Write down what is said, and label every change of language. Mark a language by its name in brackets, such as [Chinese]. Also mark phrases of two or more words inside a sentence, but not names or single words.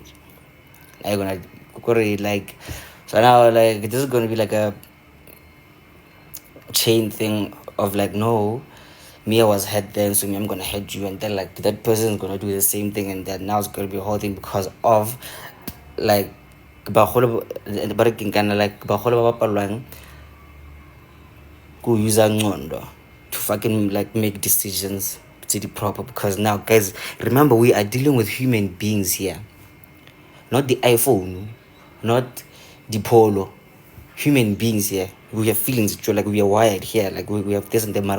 [English] Now you're gonna like, so now like this is gonna be like a chain thing of like, no, me, I was hurt then, so me, I'm gonna hurt you, and then like that person is gonna do the same thing, and then now it's gonna be a whole thing because of like [Tswana] bagolo ba [English] kind of like [Tswana] bagolo ba bapalwang go [English] use ngcondo to fucking like make decisions to the proper. Because now, guys, remember, we are dealing with human beings here, not the iPhone, not the Polo. Human beings here. We have feelings, like we are wired here, like we have this and that matter.